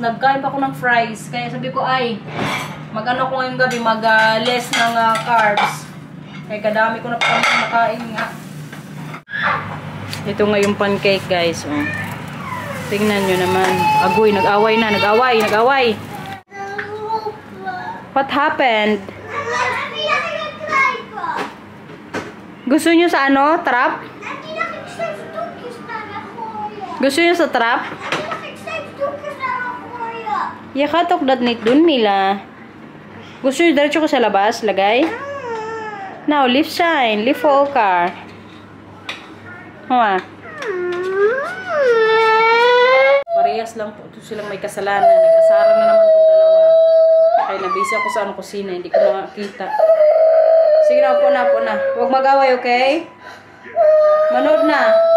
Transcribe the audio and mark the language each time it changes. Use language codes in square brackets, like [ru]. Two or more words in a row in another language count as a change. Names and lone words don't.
[tl] Nagkain pa ako ng fries. Kaya sabi ko, ay, mag-ano ko ngayong gabi, mag-less ng carbs. Kaya kadami ko na pa nakain nga. Ito nga yung pancake guys. Oh. Tingnan nyo naman. Agoy, nag-away na, nag-away. [en] What happened? [tl] Gusto nyo sa ano? Trap? Gusto nyo sa trap? [nl] Je gaat toch dat niet doen, Mila? [tl] Gusto nyo diretso ko sa labas? Lagay? [nl] Nou, lief zijn. Lief voor elkaar. [tl] Huma. Parehas lang po. Ito silang may kasalanan. Nag-asara na naman itong dalawa. Kaya nabisi ako sa ano kusina. Hindi ko makakita. Sige na, upo na. Huwag mag-away, okay? Manood na.